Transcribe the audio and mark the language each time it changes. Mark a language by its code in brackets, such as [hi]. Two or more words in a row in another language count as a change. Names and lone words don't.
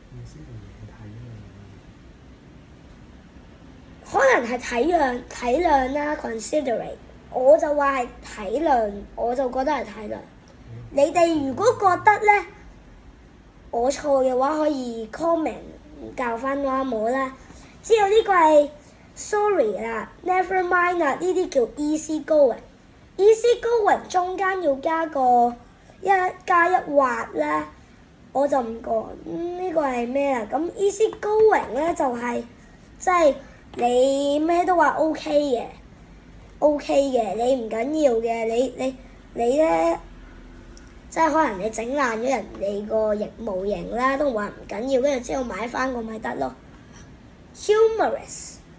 [yue] 可能係體諒啦 ，considerate， 我就話係體諒，我就覺得係體諒。你哋如果覺得咧我錯嘅話，可以 comment 教翻我啦。之後呢個係 sorry 啦 ， [en] never mind [yue] 啦，呢啲叫 [en] easy going。 easy going [yue] 中間要加一畫啦，我就唔講呢個係咩啦。咁 [en] easy going [yue] 咧就係即係你咩都話 OK 嘅，你唔緊要嘅，你咧即係可能你整爛咗人哋個模型啦，都話唔緊要，跟住之後買翻個咪得咯。humorous